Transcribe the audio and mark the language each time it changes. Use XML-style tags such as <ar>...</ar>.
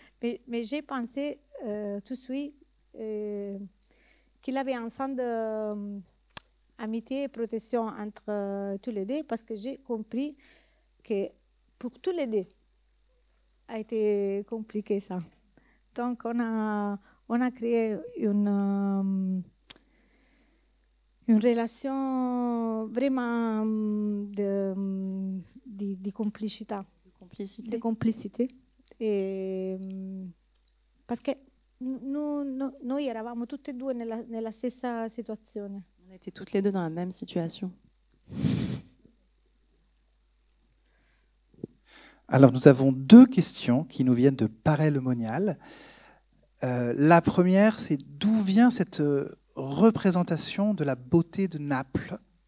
<fr>Mais j'ai pensé tout de suite qu'il avait un sens d'amitié et protection entre tous les deux, parce que j'ai compris que pour tous les deux a été compliqué ça. Donc on a créé une relation vraiment de complicité. De complicité.</fr> <it>E, perché noi eravamo tutte e due nella stessa situazione.</it> <fr>On était toutes les deux dans la même situation. Alors nous avons deux questions qui nous viennent de Paray-le-Monial. La première, c'est d'où vient cette représentation de la beauté de Naples?</fr>